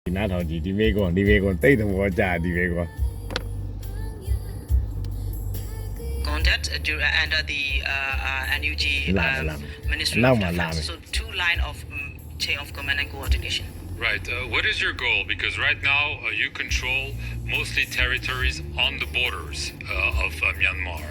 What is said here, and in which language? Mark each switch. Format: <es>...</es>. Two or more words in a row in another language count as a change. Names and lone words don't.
<my>နားထောင်ကြည့်ဒီမေကွန်တိတ်သဘောကျဒီမေကွန်</my> <en>conduct under the NUG Ministry Now of my Defense. lame. So two line of chain of command and coordination. Right. What is your goal? Because right now you control mostly territories on the borders of Myanmar.</en>